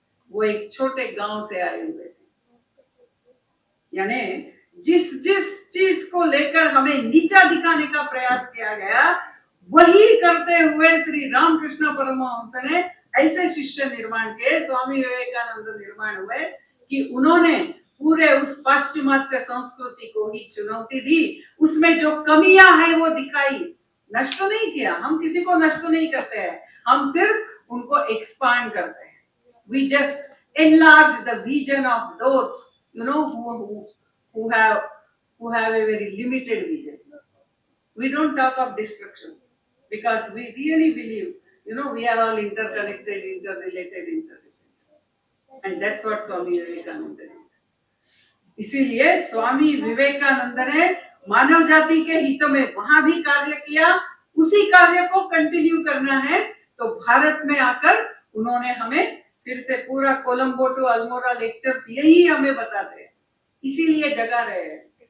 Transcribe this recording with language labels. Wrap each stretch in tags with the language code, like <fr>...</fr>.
<hi>वो एक छोटे गांव से आए हुए थे, यानी जिस चीज को लेकर हमें नीचा दिखाने का प्रयास किया गया, वही करते हुए श्री रामकृष्ण परमहंस ने ऐसे शिष्य निर्माण किए, स्वामी विवेकानंद निर्माण हुए कि उन्होंने पूरे उस पाश्चिमात्य संस्कृति को ही चुनौती दी, उसमें जो कमियां हैं वो दिखाई, नष्ट नहीं किया। हम किसी को नष्ट नहीं करते हैं, हम सिर्फ उनको एक्सपांड करते हैं।</hi> <en>We just enlarge the vision of those, who have a very limited vision. We don't talk of destruction because we really believe, we are all interconnected, interrelated, and that's what Swami Vivekananda did.</en> <hi>इसीलिए स्वामी विवेकानंद ने मानव जाति के हित में वहां भी कार्य किया, उसी कार्य को कंटिन्यू करना है। तो भारत में आकर उन्होंने हमें फिर से पूरा कोलंबो टू अल्मोड़ा लेक्चर्स यही हमें बताते हैं, इसीलिए जगा रहे हैं।</hi>